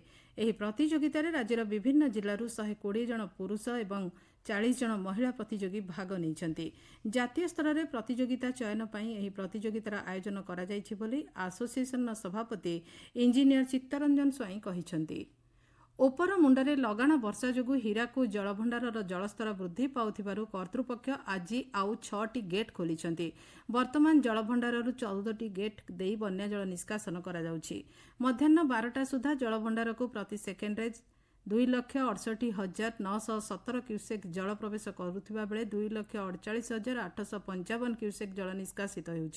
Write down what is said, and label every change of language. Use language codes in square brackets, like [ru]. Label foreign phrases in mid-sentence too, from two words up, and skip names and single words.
[or] ଏହି ପ୍ରତିଯୋଗିତାରେ ରାଜ୍ୟର ବିଭିନ୍ନ ଜିଲ୍ଲାରୁ 120 ଜଣ ପୁରୁଷ ଏବଂ 40 ଜଣ ମହିଳା ପ୍ରତିଯୋଗୀ ଭାଗ ନେଇଛନ୍ତି। ଜାତୀୟ ସ୍ତରରେ ପ୍ରତିଯୋଗିତା ଚୟନ ପାଇଁ ଏହି ପ୍ରତିଯୋଗିତାର ଆୟୋଜନ କରାଯାଉଛି ବୋଲି ଏସୋସିଏସନ ସଭାପତି ଇଞ୍ଜିନିୟର ଚିତ୍ତରଞ୍ଜନ ସ୍ୱାଇଁ କହିଛନ୍ତି। ଉପର ମୁଣ୍ଡରେ ଲଗାଣ ବର୍ଷା ଯୋଗୁଁ ହୀରାକୁଦ ଜଳଭଣ୍ଡାରର ଜଳସ୍ତର ବୃଦ୍ଧି ପାଉଥିବାରୁ କର୍ତ୍ତୃପକ୍ଷ ଆଜି ଆଉ 6ଟି ଗେଟ୍ ଖୋଲିଛନ୍ତି। ବର୍ତ୍ତମାନ ଜଳଭଣ୍ଡାରରୁ 14ଟି ଗେଟ୍ ଦେଇ ବନ୍ୟାଜଳ ନିଷ୍କାସନ କରାଯାଉଛି। ମଧ୍ୟାହ୍ନ 12ଟା ସୁଦ୍ଧା ଜଳଭଣ୍ଡାରକୁ ପ୍ରତି ସେକେଣ୍ଡରେ 2,68,917 କ୍ୟୁସେକ୍ ଜଳ ପ୍ରବେଶ କରୁଥିବା ବେଳେ 2,48,855 କ୍ୟୁସେକ୍ ଜଳ ନିଷ୍କାସିତ ହେଉଛି।